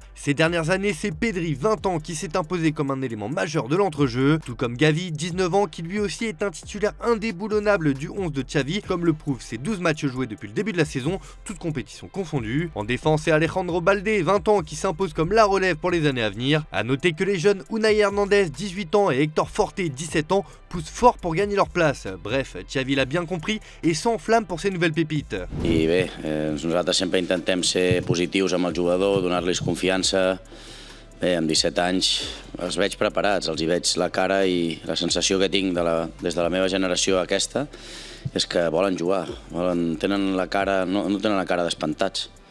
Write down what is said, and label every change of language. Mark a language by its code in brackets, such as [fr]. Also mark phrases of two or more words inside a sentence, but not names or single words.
[fr] Ces dernières années, c'est Pedri, 20 ans, qui s'est imposé comme un élément majeur de l'entrejeu, tout comme Gavi, 19 ans, qui lui aussi est un titulaire indéboulonnable du 11 de Xavi, comme le prouvent ses 12 matchs joués depuis le début de la saison, toutes compétitions confondues. En défense, c'est Alejandro Balde, 20 ans, qui s'impose comme la relève pour les années à venir. A noter que les jeunes Unai Hernandez, 18 ans, et Hector Forte, 17 ans, poussent fort pour gagner leur place. Bref, Xavi l'a bien compris et s'enflamme pour ces nouvelles pépites. [ca] I bé, nosaltres sempre intentem ser positius amb el jugador, donar-los confiança. Bé, amb 17 anys els veig preparats, els hi veig la cara i la sensació que tinc des de la meva generació aquesta és que volen jugar, tenen la cara, no tenen la cara d'espantats.